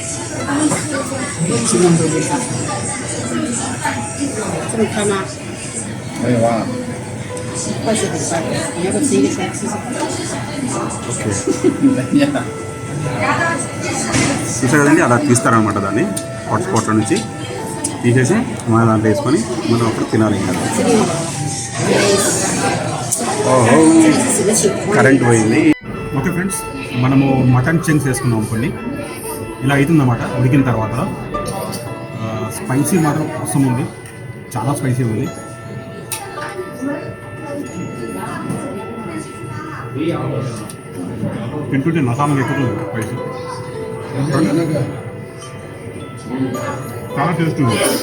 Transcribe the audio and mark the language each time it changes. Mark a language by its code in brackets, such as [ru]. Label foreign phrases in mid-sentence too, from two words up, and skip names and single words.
[zh] 这么宽吗？没有啊， 20.8，你要不吃一个先吃吃？ [te] ఓకే [zh] 人家 [te] చూసారు కదండి అలా తీస్తారనమాట దాన్ని హాట్స్పాట్లో నుంచి తీసేసి మన దాంట్లో వేసుకొని మనం అప్పుడు తినాలి ఇంకా [zh] 这里 [te] ఓహో [zh] 这里是什么情况？ [te] కరెంట్ పోయింది. ఓకే ఫ్రెండ్స్, మనము [en] mutton chunks [te] వేసుకున్నాం కొన్ని. ఇలా అవుతుందన్నమాట ఉడికిన తర్వాత. స్పైసీ మాత్రం అవసరం ఉంది, చాలా స్పైసీ ఉంది. తింటుంటే నసానం ఎక్కుతుంది స్పైసీ, చాలా టేస్ట్ ఉంది.